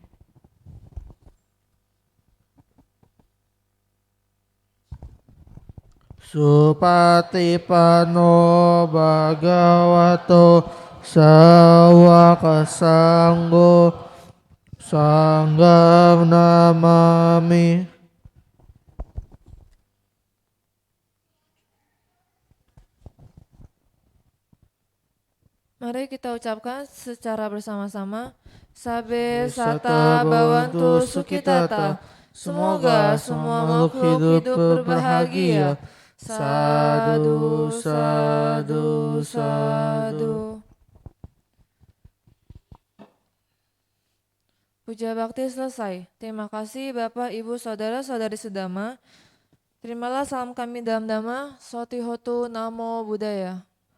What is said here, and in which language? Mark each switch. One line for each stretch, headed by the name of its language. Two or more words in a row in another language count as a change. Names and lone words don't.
Pali: Supatipano Bhagavato Sawaka Sangho Sangham Namami.
Indonesian: Mari kita ucapkan secara bersama-sama.
Pali: Sabe sata bawantu sukitata.
Indonesian: Semoga semua makhluk hidup berbahagia.
Pali: Sadu, sadu, sadu.
Indonesian: Puja bakti selesai. Terima kasih Bapak, Ibu, Saudara-saudari sedama. Terimalah salam kami dalam dhamma.
Pali: Sotihotu Namo Buddhaya.